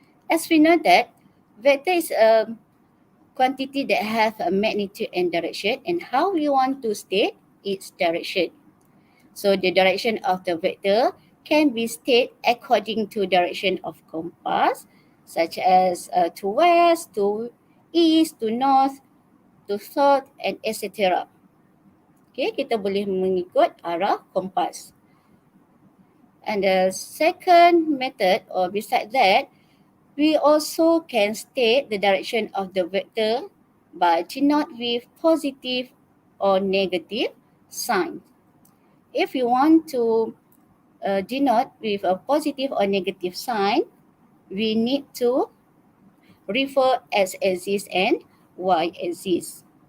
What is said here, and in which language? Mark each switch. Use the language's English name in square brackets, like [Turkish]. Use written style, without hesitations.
[English] As we know that vector is a quantity that have a magnitude and direction, and how we want to state its direction. So the direction of the vector can be stated according to direction of compass, such as to west, to east, to north, to south, and etc. [Malay] Okay, kita boleh mengikut arah kompas. [English] And the second method, or beside that, we also can state the direction of the vector by denote with positive or negative sign. If you want to denote with a positive or negative sign, we need to refer x-axis and y-axis.